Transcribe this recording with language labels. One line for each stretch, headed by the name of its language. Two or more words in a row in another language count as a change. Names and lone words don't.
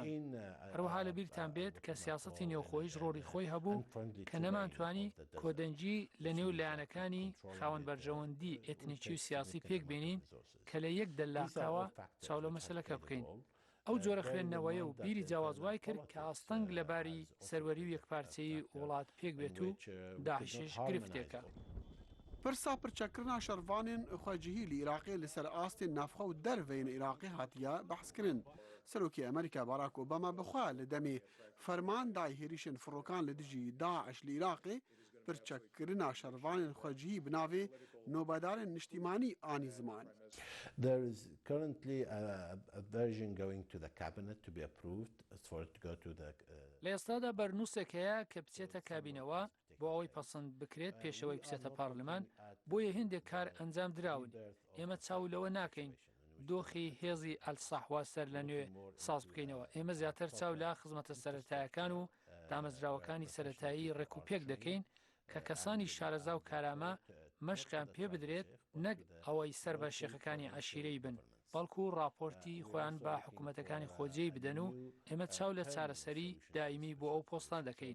Central Kurdish: هەروەها لە بیرتان بێت کە سیاسەتی نێوخۆیش ڕۆڵی خۆی هەبوو کە نەمانتوانی کۆدەنجی لە نێو لایەنەکانی خاوەن بەرژەوەندی ئێتنیکی و سیاسی پێک بێنین کە لە یەک دەلاکاوە چاو لە مەسەلەکە بکەین. ئەو جۆرە خوێندنەوەیە و بیری جیاوازوای کرد کە ئاستەنگ لەباری سەروەری و یەکپارچەی وڵات پێک بێت و داعشش گرفتێکە.
Kurdish: پرسا پرچەکردنا شەروانên xwecihî li Iraqê li ser astên navxwe û derveyên Iraqê hatiye behskirin. Serokê Amerîka Barack Obama bixwe li demê ferman dayê hêrîşên firokan li dijî Daeş li Iraqê پرچەکردنا شەروانên xwecihî bi navê nobedarên niştîmanî anî ziman.
English: There is currently a version going to the cabinet to be approved for it to go to the
Central Kurdish: لە ئێستادا بەرنووسێک هەیە کە بچێتە کابینەوە بۆ ئەوەی پەسەند بکرێت پێشەوەی بچێتە پارلمان. بۆیە هێندێک کار ئەنجام درراون. ئێمە چاو لەوە ناکەین دۆخی هێزی ئەلساحوا سەر لە نوێ ساز بکەینەوە. ئێمە زیاتر چاو لە خزمەتە سەرەتایەکان و دامەزراوەکانی سەرەتایی ڕێکوپێک دەکەین کە کەسانی شارەزا و کارامە مەشقیان پێ بدرێت نەک ئەوەی سەر بە شێخەکانی عەشیرەی بن، بەڵکو ڕاپۆرتی خۆیان بە حکوومەتەکانی خۆجێی بدەن و ئێمە چاو لە چارەسەری دائیمی بۆ ئەو پۆستان دەکەین.